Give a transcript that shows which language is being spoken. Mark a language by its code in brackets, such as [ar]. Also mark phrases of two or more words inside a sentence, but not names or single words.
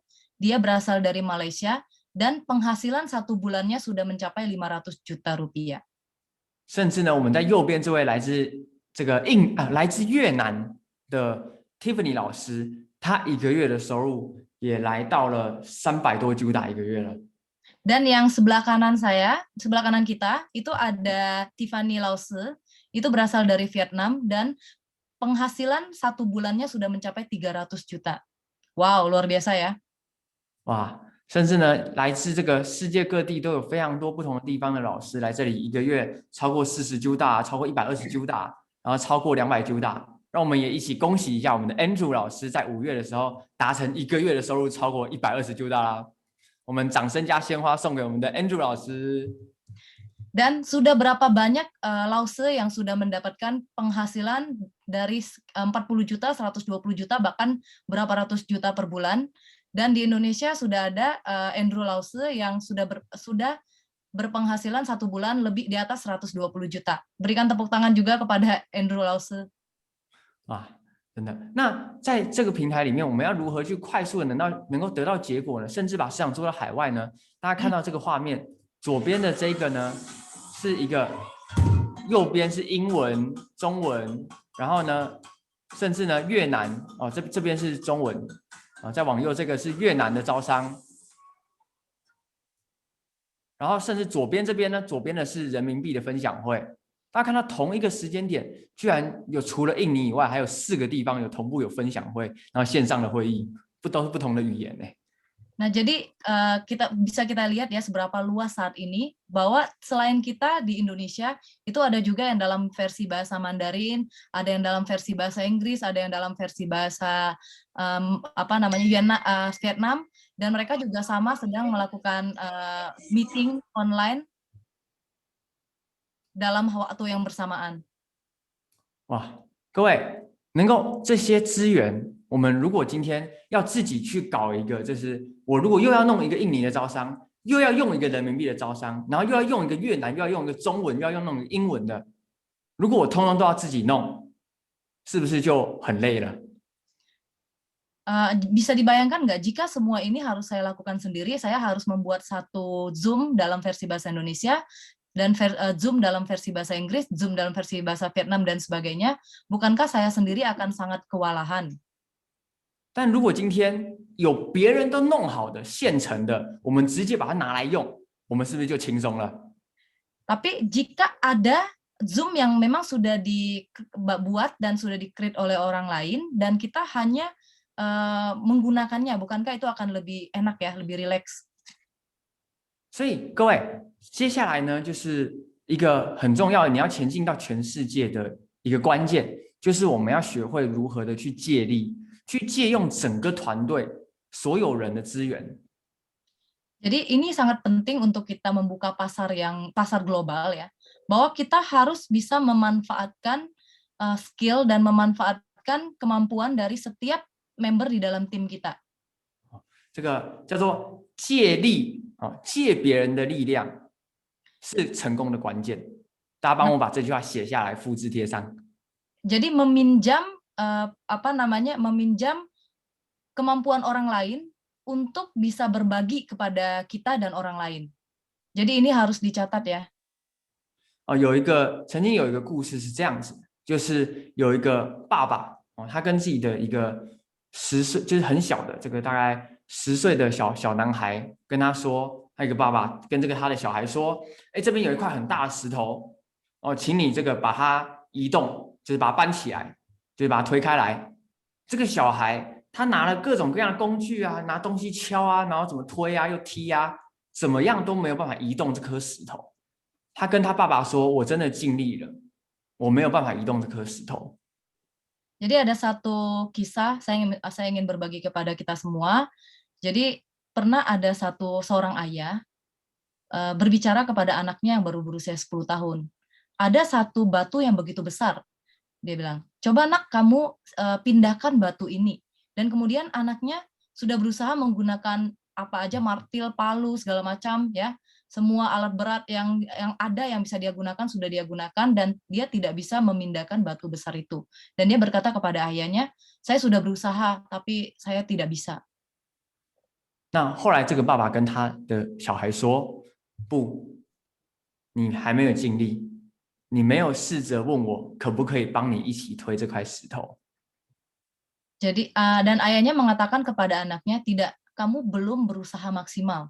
[id] Dia berasal dari Malaysia dan penghasilan 1 bulannya sudah mencapai 500 juta rupiah. [zh] 甚至呢，我们在右边这位来自越南的 Tiffany 老师，他1个月的收入也来到了300多 juta 1个月了。 [id] Dan yang sebelah kanan kita, itu ada Tiffany Lause, itu berasal dari Vietnam dan penghasilan 1 bulannya sudah mencapai 300 juta. Wow, luar biasa ya. [zh] 哇，甚至呢，来自这个世界各地都有非常多不同的地方的老师来这里1个月超过40 juta， 超过120 juta， 然后超过200 juta。让我们也一起恭喜一下我们的 Andrew 老师，在5月的时候达成1个月的收入超过120 juta 啦。我们掌声加鲜花送给我们的 Andrew 老师。 [id] Dan sudah berapa banyak Lause yang sudah mendapatkan penghasilan dari 40 juta, 120 juta, bahkan berapa ratus juta per bulan. Dan di Indonesia sudah ada Andrew Lause yang sudah berpenghasilan 1 bulan lebih di atas 120 juta. Berikan tepuk tangan juga kepada Andrew Lause. [zh] 哇，真的。那在这个平台里面，我们要如何去快速的能够得到结果呢？甚至把市场做到海外呢？大家看到这个画面，左边的这个呢是一个，右边是英文、中文，然后呢，甚至呢越南哦，这边是中文啊，再往右这个是越南的招商，然后甚至左边这边呢，左边的是人民币的分享会。大家看到同一个时间点，居然有除了印尼以外，还有4个地方有同步有分享会，然后线上的会议，都是不同的语言呢。 [id] Nah, jadi kita lihat ya seberapa luas saat ini bahwa selain kita di Indonesia itu ada juga yang dalam versi bahasa Mandarin, ada yang dalam versi bahasa Inggris, ada yang dalam versi bahasa Vietnam, dan mereka juga sama sedang melakukan [en] meeting online [id] dalam waktu yang bersamaan. [zh] 哇，各位，能够这些资源，我们如果今天要自己去搞一个，就是我如果又要弄一个印尼的招商，又要用一个人民币的招商，然后又要用一个越南，又要用一个中文，又要用那种英文的，如果我通通都要自己弄，是不是就很累了？ [id] Bisa dibayangkan nggak jika semua ini harus saya lakukan sendiri, saya harus membuat satu Zoom dalam versi bahasa Indonesia, dan Zoom dalam versi bahasa Inggris, Zoom dalam versi bahasa Vietnam, dan sebagainya, bukankah saya sendiri akan sangat kewalahan? [zh] 但如果今天有别人都弄好的现成的，我们直接把它拿来用，我们是不是就轻松了？ [id] Tapi jika ada Zoom yang memang sudah dibuat dan sudah di-create oleh orang lain, dan kita hanya menggunakannya, bukankah itu akan lebih enak ya, lebih rileks? [zh] 所以各位，接下来呢，就是一个很重要的，你要前进到全世界的一个关键，就是我们要学会如何的去借力，去借用整个团队所有人的资源。 [id] Jadi ini sangat penting untuk kita membuka pasar global ya, bahwa kita harus bisa memanfaatkan skill dan memanfaatkan kemampuan dari setiap member di dalam tim kita. [zh] 这个叫做借力啊，借别人的力量是成功的关键。大家帮我把这句话写下来，复制贴上。 [id] Jadi meminjam meminjam kemampuan orang lain untuk bisa berbagi kepada kita dan orang lain. Jadi ini harus dicatat ya. [zh] 曾经有一个故事是这样子，就是有一个爸爸他跟自己的一个10岁，就是很小的这个大概10岁的小男孩跟他说，他一个爸爸跟他的小孩说，哎，这边有一块很大的石头，请你这个把它移动，就是把它搬起来，就是把它推开来。这个小孩他拿了各种各样的工具啊，拿东西敲啊，然后怎么推啊，又踢啊，怎么样都没有办法移动这颗石头。他跟他爸爸说：“我真的尽力了，我没有办法移动这颗石头。” [id] Jadi ada satu kisah saya ingin berbagi kepada kita semua. Jadi pernah ada seorang ayah berbicara kepada anaknya yang baru berusia 10 tahun. Ada satu batu yang begitu besar. Dia bilang, coba nak kamu pindahkan batu ini. Dan kemudian anaknya sudah berusaha menggunakan apa aja, martil, palu, segala macam ya. Semua alat berat yang ada yang bisa dia gunakan sudah dia gunakan, dan dia tidak bisa memindahkan batu besar itu. Dan dia berkata kepada ayahnya, saya sudah berusaha tapi saya tidak bisa. [zh] 那后来这个爸爸跟他的小孩说：“不，你还没有尽力，你没有试着问我可不可以帮你一起推这块石头。” [id] Jadi dan ayahnya mengatakan kepada anaknya, tidak, kamu belum berusaha maksimal.